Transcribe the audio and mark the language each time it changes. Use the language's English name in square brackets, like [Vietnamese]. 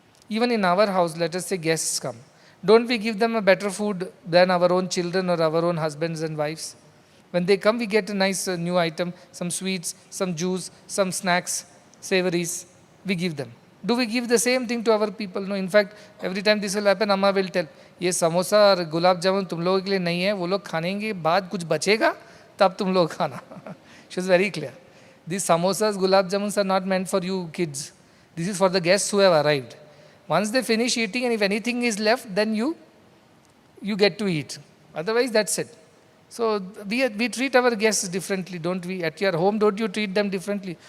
[English] Even in our house, let us say guests come. Don't we give them a better food than our own children or our own husbands and wives? When they come, we get a nice new item, some sweets, some juice, some snacks, savories. We give them. Do we give the same thing to our people? No. In fact, every time this will happen, Amma will tell, [Hindi] ये समोसा और गुलाब जामुन तुम लोगों के लिए नहीं है, वो लोग खाने के बाद कुछ बचेगा, तब तुम लोग खाना. [English] She was very clear. These samosas, gulab jamuns are not meant for you kids. This is for the guests who have arrived. Once they finish eating, and if anything is left, then you get to eat. Otherwise, that's it. So we treat our guests differently, don't we? At your home, don't you treat them differently?